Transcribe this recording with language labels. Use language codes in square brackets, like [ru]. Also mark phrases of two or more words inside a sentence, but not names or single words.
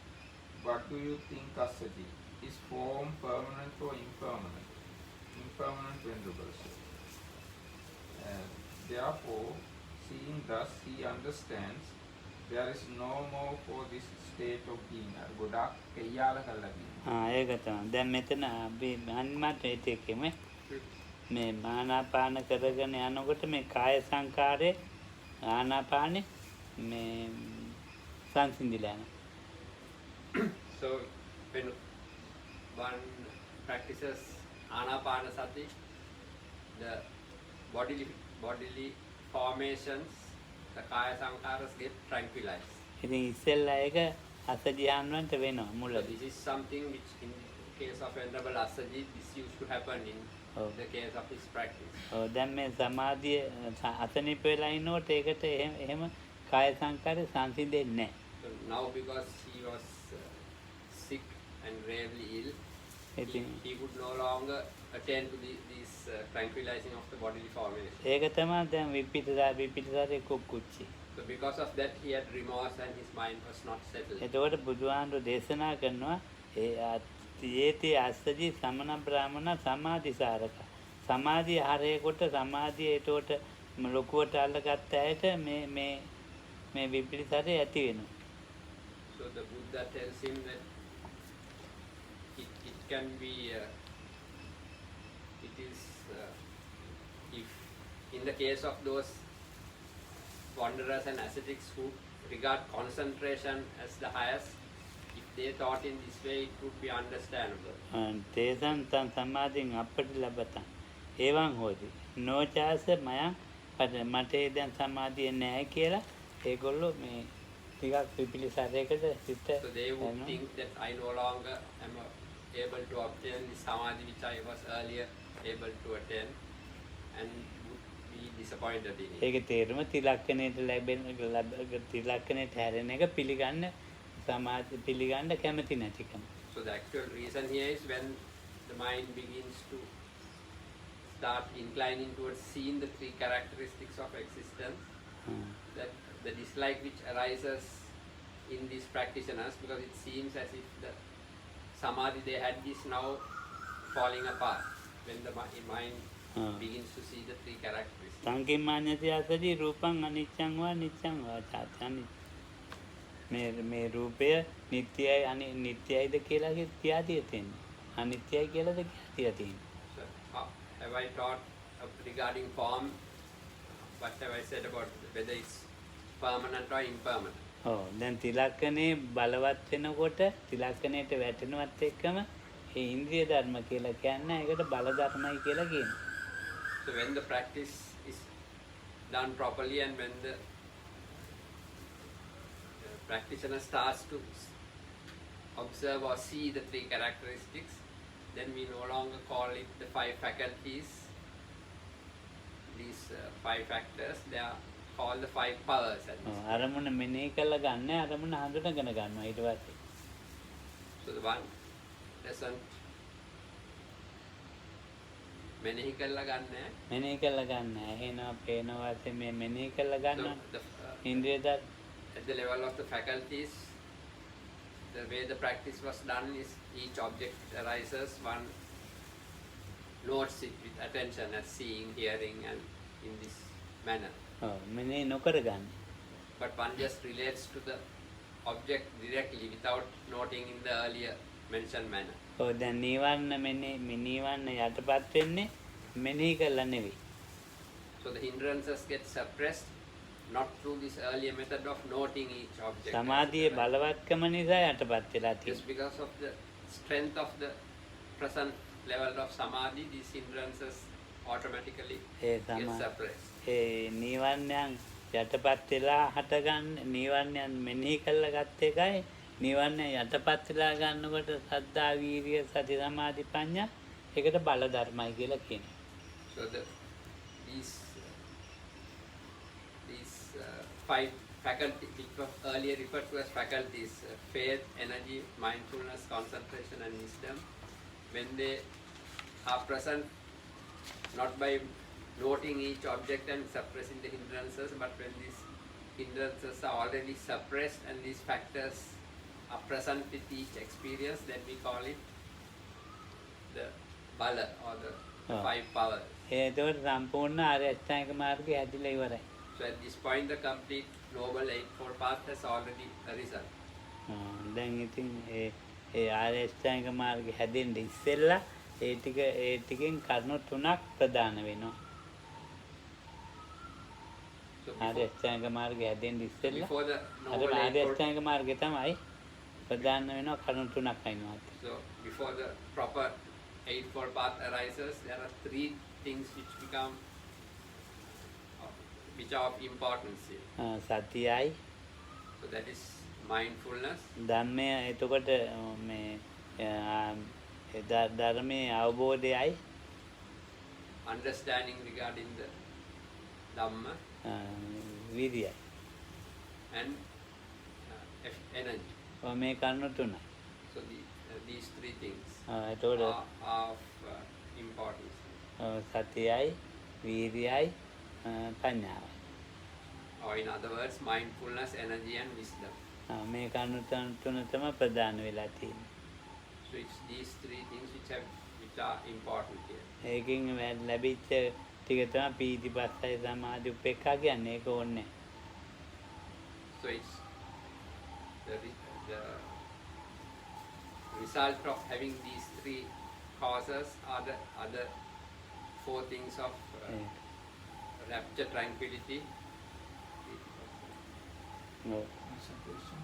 [en] What do you think, Asaji? is form permanent or impermanent? Impermanent Venerable Sir. Therefore, seeing thus, he understands there is no more for this state of being. [si] ගොඩක් කෙයාල කරලා තියෙනවා. ඒක තමයි. දැන් මෙතන අපි අන්මත් ඒකෙම මේ ආනාපාන කරගෙන යනකොට මේ කාය සංකාරේ ආනාපානේ මේ සංසිඳිලා යනවා. [en] So when one practices anapanasati, the bodily formations, the [pi] kaya sankharas [en] get tranquilized. [si] ඉතින් ඉස්සෙල්ලා ඒක අසජීයන් වලට වෙනවා [en] So [si] මුලදී. [en] this is something which in case of Venerable Asaji, this used to happen in the case of his practice. [si] ඔව් දැන් මේ සමාධිය අසනීප වෙලා ඉන්නකොට ඒකට එහෙම කාය සංකාරේ සංසිඳෙන්නේ නැහැ. [en] So now because he was sick and gravely ill, he could no longer attend to these tranquilizing of the bodily formation. [si] ඒක තමයි දැන් විපිටතරේ කුක්කුච්චි. [en] So because of that he had remorse and his mind was not settled. [si] එතකොට බුදුහාමුදුරේ දේශනා කරනවා [pi] ඒති අස්සජි සමන බ්‍රාහමණ සමාධිසාරක. [si] සමාධිය හරයකොට සමාධිය ඒතකොට ලොකුවට අල්ලගත්ත ඇයට මේ විපිටතරේ ඇති වෙනවා. [en] So the Buddha tells him that it can be it is if in the case of those wanderers and ascetics who regard concentration as the highest, if they thought in this way, it would be understandable. [pi] තේසං තං සමාධින් අපට ලබතං එවං හොදි නොචාස මයං [si] මට දැන් සමාධිය නැහැ කියලා ඒගොල්ලෝ මේ ටිකක් විපිලිසරයකට සිත. [en] So they would think that I no longer am able to obtain the samadhi which I was earlier able to attain, and would be disappointed in it. [si] ඒක තේරුම තිලක්කණයට තිලක්කණයට හැරෙන එක පිළිගන්න සමාධි පිළිගන්න කැමති නැතිකම. [en] So the actual reason here is when the mind begins to start inclining towards seeing the three characteristics of existence, that the dislike which arises in these practitioners, because it seems as if the samadhi they had is now falling apart when the mind begins to see the three characteristics. [pi] සංකිම්මාඤ්ඤති අසජි රූපං අනිච්ඡං වා නිච්ඡං වා චාත්‍යනි [si] මේ රූපය නිට්ටයයි නිට්ටයයිද කියලා කියා තියෙන්නේ. අනිත්‍යයි කියලාද කියා තියෙන්නේ. [en] So have I taught regarding form, what have I said about whether it's permanent or impermanent? [si] ඔව් දැන් තිලක්කනේ බලවත් වෙනකොට තිලක්කනේට වැටෙනවත් එක්කම ඒ ඉන්ද්‍රිය ධර්ම කියලා කියන්නේ ඒකට බල ධර්මයි කියලා කියනවා. [en] So when the practice is done properly and when the practitioner starts to observe or see the three characteristics, then we no longer call it the five faculties. These five factors, they are called the five powers. [si] අරමුණ මෙනෙහි කළා ගන්න අරමුණ හඳුනගෙන ගන්නවා ඊට පස්සේ. [en] So the one doesn't [si] මෙනෙහි කළා ගන්න. මෙනෙහි කළා ගන්න. එහෙනවා පේනවා වශයෙන් මේ මෙනෙහි කළා ගන්න. [en] So [si] ඉන්ද්‍රිය ධර්ම [en] at the level of the faculties, the way the practice was done is each object arises, one notes it with attention as seeing, hearing, and in this manner. [si] මෙනෙහි නොකර ගන්න. [en] But one just relates to the object directly without noting in the earlier mentioned manner. [si] ඔව් දැන් නීවරණ නීවරණ යටපත් වෙන්නේ මෙනෙහි කළා නෙවෙයි. [en] So the hindrances get suppressed not through this earlier method of noting each object. [si] සමාධියේ බලවත්කම නිසා යටපත් වෙලා [en] Just [si] තියෙනවා. [en] because of the strength of the present level of samadhi, these hindrances automatically get suppressed. [si] ඒ නීවරණයන් යටපත් වෙලා හටගන්න නීවරණයන් මෙනෙහි කළා ගත්ත එකයි නීවරණයන් යටපත් වෙලා ගන්නකොට සද්ධා වීර්ය සති සමාධි ප්‍රඥා ඒකට බල ධර්මයි කියලා කියනවා. [en] So these five faculties, which were earlier referred to as faculties, faith, energy, mindfulness, concentration, and wisdom, when they are present not by noting each object and suppressing the hindrances, but when these hindrances are already suppressed and these factors are present with each experience, then we call it the bala or the Oh. 5 powers. [si] ඒතකොට සම්පූර්ණ ආර්ය අෂ්ටාංග මාර්ගය හැදිලා ඉවරයි. [en] So at this point, the complete Noble Eightfold Path has already arisen. [si] දැන් ඉතින් ඒ ආර්ය අෂ්ටාංග මාර්ගය හැදෙන්න ඉස්සෙල්ලා ඒ ටිකෙන් කරුණු 3ක් ප්‍රදාන වෙනවා. [en] So [si] ආර්ය අෂ්ටාංග මාර්ගය හැදෙන්න ඉස්සෙල්ලා [en] before the [si] අර [en] Noble [si] ආර්ය [en] Eightfold, [si] අෂ්ටාංග මාර්ගය තමයි ප්‍රදාන වෙනවා කරුණු 3ක් අයිනවා. [en] so before the proper Eightfold Path arises, there are 3 things which are of importance here. [si] සතියයි [en] So that is mindfulness, [si] ධම්මය එතකොට මේ ධර්මයේ අවබෝධයයි [en] understanding regarding the Dhamma, [si] විරියයි. [en] and energy. [si] මේ කරුණු 3යි. [en] So these 3 things [si] එතකොට [en] are of importance. [si] සතියයි වීර්යයි ප්‍රඥාවයි. [en] Or in other words, mindfulness, energy and wisdom. [si] මේ කරුණු 3 තමයි ප්‍රධාන වෙලා තියෙන්නේ. [en] So it's these 3 things which are important here. [si] ඒකෙන් ලැබිච්ච ටික තමයි පීතිපස්සයි සමාධි උපේක්ඛා කියන්නේ. ඒක ඕනේ. [en] So it's the result of having these 3 causes are the other 4 things of rapture, tranquility. Concentration,